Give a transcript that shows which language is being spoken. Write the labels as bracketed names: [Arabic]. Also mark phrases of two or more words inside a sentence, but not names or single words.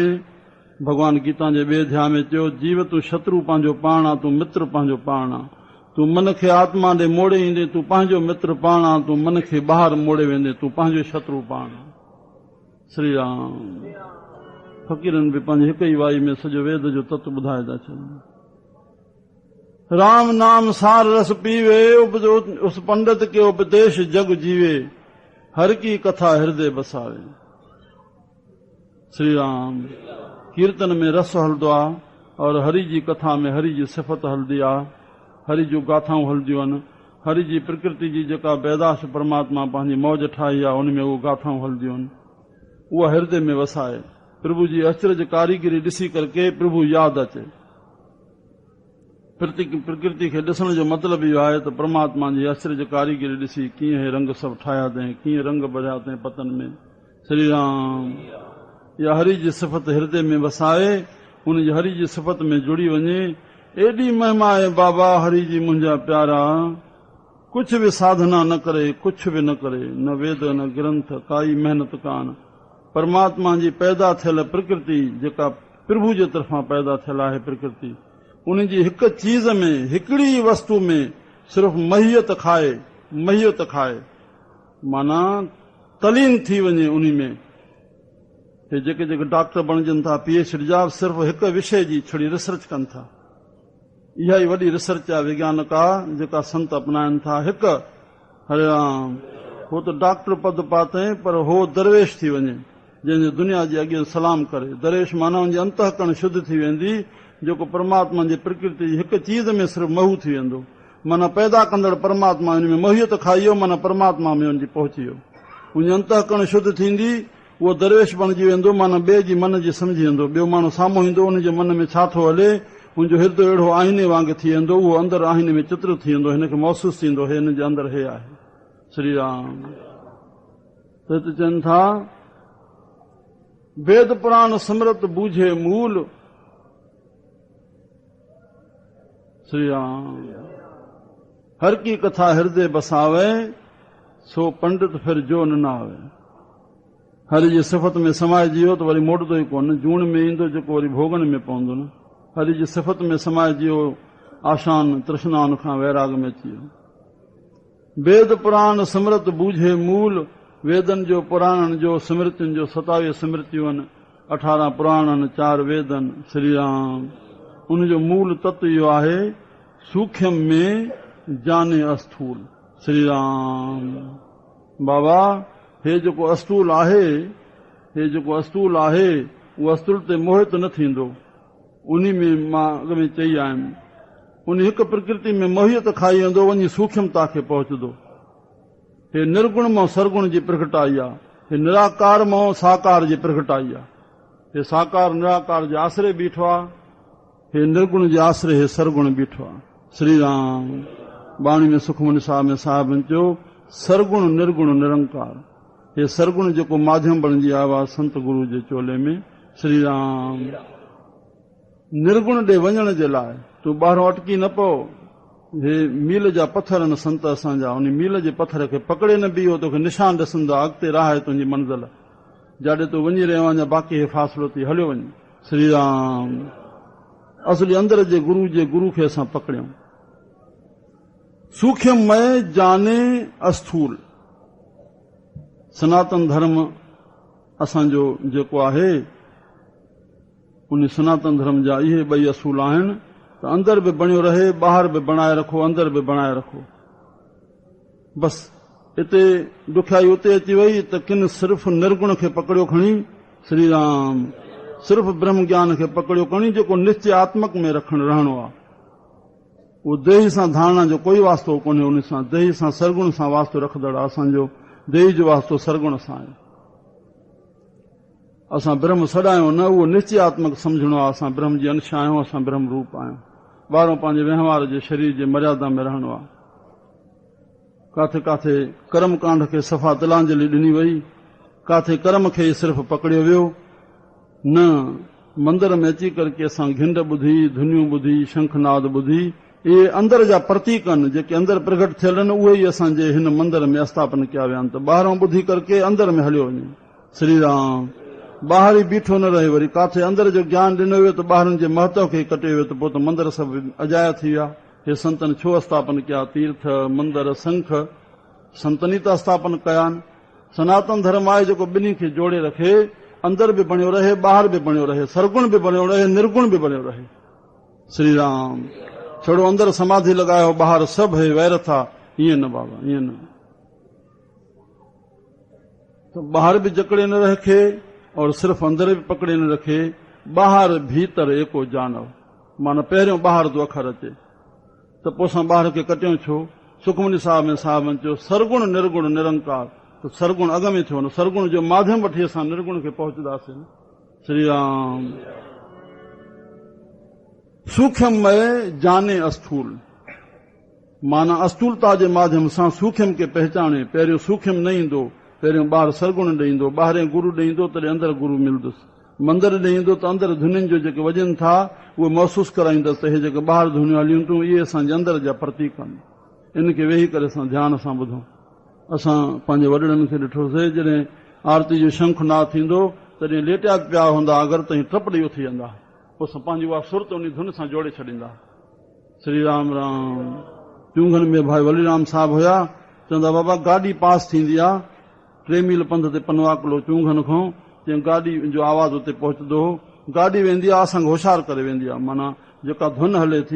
[Sindhi] भगवान गीता जे ॿिए अध्याय में चयो, जीव तूं शत्रु पंहिंजो पाण आहे, तूं मित्र पंहिंजो पाण आहे। तूं मन खे आत्मा ॾे मोड़े ईंदे, तूं पंहिंजो मित्र पाण आहे, तूं मन खे ॿाहिरि मोड़े वेंदे, तूं पंहिंजो शत्रु पाण आहे, श्री राम। फ़क़ीरनि बि पंहिंजे हिक ई वाई में सॼो वेद जो तत्व ॿुधाए था छॾनि। [Punjabi] ਰਾਮ ਨਾਮ ਸਾਰ ਰਸ ਪੀਵੇ, ਉਸ ਪੰਡਿਤ ਕੇ ਉਪਦੇਸ਼ ਜਗ ਜੀਵੇ, ਹਰ ਕੀ ਕਥਾ ਹਿਰਦੈ ਬਸਾਵੇ, ਸ੍ਰੀ ਰਾਮ। [Sindhi] कीर्तन में रस हलंदो आहे और हरि जी कथा में हरि जी सिफ़त हलंदी आहे, हरि जूं गाथाऊं हलंदियूं आहिनि। हरि जी प्रकृति जी जेका बैदाश परमात्मा पंहिंजी मौज ठाही आहे, उन में उहे गाथाऊं हलंदियूं आहिनि। उहा हृदय में वसाए। प्रभु जी अचरज कारीगरी ॾिसी करके प्रभु यादि अचे। प्रकृति खे ॾिसण जो मतिलबु इहो आहे त परमात्मा जी अचरज कारीगरी ॾिसी कीअं हे रंग सभु ठाहिया अथई, कीअं रंग भरिया अथई पतन में। श्री राम या हरि जी सिफ़त हृदय में वसाए, उन जी हरि जी सिफ़त में जुड़ी वञे। एॾी महिमा आहे बाबा हरि जी मुंहिंजा प्यारा, कुझु बि साधना न करे, कुझु बि न करे, न वेद न ग्रंथ, काई महिनत कान। परमात्मा जी पैदा थियल प्रकृति जेका प्रभु जे तरफ़ां पैदा थियल आहे प्रकृति, उन जी हिक चीज में, हिकिड़ी वस्तु में सिर्फ़ु महियत खाए माना तलीन थी वञे। उन में हे जेके जेके डॉक्टर बणजनि था, PhD जा, सिर्फ़ु हिक विषय जी छड़ी रिसर्च कनि था। इहा ई वॾी रिसर्च आहे विज्ञानिक आहे जेका संत अपनाइनि था। हिक हरे राम, हो त डॉक्टर पद पातई पर हो दरवेश थी वञे, जंहिंजो दुनिया जे अॻे सलाम करे। दरवेश माना हुनजी अंतःकरण शुद्ध थी वेंदी, जेको परमात्मा जी प्रकृति जी हिक चीज में सिर्फ़ु महू थी वेंदो। माना पैदा कंदड़ परमात्मा हुन में मोहियत खाई वियो, माना परमात्मा में हुनजी पहुची वियो। हुनजी अंतःकरण शुद्ध थींदी, उहो दरवेश बणिजी वेंदो, माना ॿिए जी मन जी सम्झी वेंदो। ॿियो माण्हू साम्हूं ईंदो, हुनजे मन में छा थो हले, हुनजो हृदय अहिड़ो आईने वांगुरु थी वेंदो, उहो अंदरि आईने में चित्र थी वेंदो, हिनखे महसूस थींदो हे हिन जे अंदरि हे आहे। श्री राम त हिते चवनि था [Punjabi] ਵੇਦ ਪੁਰਾਣ ਸਿਮ੍ਰਿਤਿ ਬੂਝੇ ਮੂਲ। [Sindhi] श्री राम [Punjabi] ਹਰ ਕੀ ਕਥਾ ਹਿਰਦੈ ਬਸਾਵੇ, ਸੋ ਪੰਡਿਤ ਫਿਰ ਜੋ ਨ ਆਵੇ। [Sindhi] हरि जी सिफ़त में समाइजी वियो त वरी मोटंदो ई कोन, जूण में ईंदो जेको वरी भोगन में पवंदो न। हरि जी सिफ़त में समाइजी वियो, आशान तृष्णान खां वैराग में अची वियो। [Punjabi] ਵੇਦ ਪੁਰਾਣ ਸਿਮ੍ਰਿਤਿ ਬੂਝੇ ਮੂਲ, [Sindhi] वेदन जो पुराणन जो स्मृतियुनि जो 27 स्मृतियूं आहिनि, 18 पुराणनि, 4 वेदन। श्री राम उनजो मूल तत्व इहो आहे, [Punjabi] ਸੂਖਮ ਮਹਿ ਜਾਨੈ ਅਸਥੂਲ। [Sindhi] श्री राम बाबा हे जेको अस्थूल आहे, उहो अस्थूल ते मोहित न थींदो। उन्ही में मां अॻ में चई आयुमि, उन हिक प्रकृति में मोहियत खाई वेंदो, वञी सूक्ष्मता खे पहुचंदो। हे निर्गुण मां सरगुण जी प्रगटाई आहे, हे निराकार मां साकार जी प्रगटाई आहे। हे साकार निराकार जे आसरे बीठो आहे, हे निर्गुण जे आसरे हे सरगुण बीठो आहे। श्री राम बाणी में सुखमनी साहिब चयो [Punjabi] ਸਰਗੁਣ ਨਿਰਗੁਣ ਨਿਰੰਕਾਰ। [Sindhi] हे सरगुण जेको माध्यम बणिजी आयो आहे संत गुरु जे चोले में। श्री राम निर्गुण ॾे वञण जे लाइ तूं ॿाहिरों अटकी न पओ। हे मील जा पत्थर आहिनि संत असांजा, उन मील जे पत्थर खे पकड़े न बीहो, तोखे निशान ॾिसंदा, अॻिते राह आहे तुंहिंजी मंज़िल, जाॾे तूं वञी रहियो आहीं बाक़ी हे फ़ासिलो थी हलियो वञे। श्री राम असली अंदर जे गुरु खे असां पकड़ियूं। [Punjabi] ਸੂਖਮ ਮਹਿ ਜਾਨੈ ਅਸਥੂਲ। [Sindhi] सनातन धर्म असांजो जेको आहे, उन सनातन धर्म जा इहे 2 असूल आहिनि त अंदर बि बणियो रहे, ॿाहिरि बि बणाए रखो, अंदर बि बणाए रखो। बसि हिते ॾुखियाई उते अची वई त किन सिर्फ़ु निर्गुण खे पकड़ियो खणी, श्री राम सिर्फ़ु ब्रह्म ज्ञान खे पकड़ियो खणी, जेको निश्चयात्मक में रहणो आहे। उहो देही सां धारणा जो कोई वास्तो कोन्हे, उन सां देही सां सरगुण सां वास्तो रखंदड़ असांजो देही जो वास्तो सरगुण सां आहे। असां ब्रह्म सॾायूं न, उहो निश्चयात्मक सम्झणो आहे। असां ब्रह्म जी अंश आहियूं, असां ब्रह्म रूप आहियूं। ॿाहिरों पंहिंजे व्यवहार जे शरीर जे मर्यादा में रहणो आहे। काथे काथे कर्म कांड खे सफ़ा तिलांजलि ॾिनी वई, काथे कर्म खे सिर्फ़ु पकड़ियो वियो न। मंदर में अची करके असां घिंड ॿुधी, धुनियूं ॿुधी, शंखनाद ॿुधी, इहे अंदर जा प्रतीक आहिनि जेके अंदर प्रगट थियल आहिनि, उहे ई असांजे हिन मंदर में स्थापन कया विया आहिनि। त ॿाहिरों ॿुधी करके अंदर में हलियो वञे। श्री राम ॿाहिरि ई बीठो न रहे, वरी काथे अंदर जो ज्ञान ॾिनो वियो त ॿाहिरनि जे महत्व खे कटे वियो, त पोइ त मंदर सभु अजाया थी विया। हे संतनि छो स्थापन कया? तीर्थ मंदर संख संतनी त स्थापन कया आहिनि। सनातन धर्म आहे जेको ॿिन्ही खे जोड़े रखे, अंदर बि बणियो रहे, ॿाहिरि बि बणियो रहे, सरगुण बि बणियो रहे, निर्गुण बि बणियो रहे। श्री राम छड़ो अंदर समाधि लॻायो, ॿाहिरि सभु हे वैर था, ईअं न बाबा, ईअं न। त ॿाहिरि बि जकड़े न रखे और सिर्फ़ु अंदर बि पकड़े न रखे। [Punjabi] ਬਾਹਰਿ ਭੀਤਰਿ ਏਕੋ ਜਾਨਹੁ, [Sindhi] माना पहिरियों ॿाहिरि जो अखर अचे त पोइ असां ॿाहिरि खे कटियूं छो? सुखमनी साहिब में साहिबनि चयो [Punjabi] ਸਰਗੁਣ ਨਿਰਗੁਣ ਨਿਰੰਕਾਰ। [Sindhi] त सरगुण अॻ में थियो न, सरगुण जो माध्यम वठी असां निर्गुण खे पहुचंदासीं। श्री राम। [Punjabi] ਸੂਖਮ ਮਹਿ ਜਾਨੈ ਸਥੂਲ, [Sindhi] माना स्थूलता जे माध्यम सां सूक्ष्म खे पहचाने। पहिरियों सूक्ष्म न ईंदो, पहिरियों ॿाहिरि सरगुण ॾींदो, ॿाहिरें गुरु ॾींदो तॾहिं अंदरि गुरु मिलंदुसि। मंदर ॾींदो त अंदरि धुनियुनि जो जेके वॼनि था उहे महसूस कराईंदसि त हे जेके ॿाहिरि धुनियूं हलियूं थियूं इहे असांजे अंदरि जा प्रतीक आहिनि। इनखे वेही करे असां ध्यान सां ॿुधूं। असां पंहिंजे वॾड़नि खे ॾिठोसीं, जॾहिं आरती जो शंखनाद थींदो तॾहिं लेटिया पिया हूंदा, अगरि ताईं टप ॾेई उथी वेंदा, पोइ असां पंहिंजी उहा सुरत उन धुन सां जोड़े छॾींदा। श्री राम राम। चूंगनि में भाई वलीराम साहिब हुया, चवंदा बाबा गाॾी पास थींदी आहे 3 मील पंध ते पनवा किलो चूंगनि खां, जंहिं गाॾी जो आवाज़ उते पहुचंदो हो। गाॾी वेंदी आहे असांखे होशियार करे वेंदी आहे, माना जेका धुन हले थी।